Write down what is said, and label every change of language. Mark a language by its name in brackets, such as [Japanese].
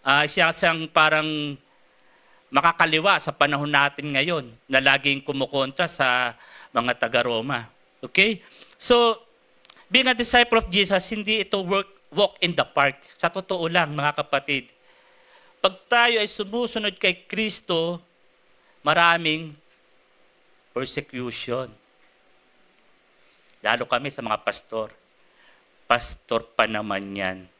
[Filipino] Siya siyang parang makakaliwa sa panahon natin ngayon na laging kumukontra sa mga taga-Roma. [English] Okay? So, being a disciple of Jesus, [Filipino] hindi ito [English] walk in the park. [Filipino] Sa totoo lang, mga kapatid, pag tayo ay sumusunod kay Kristo, maraming persecution. Lalo kami sa mga pastor. Pastor pa naman yan.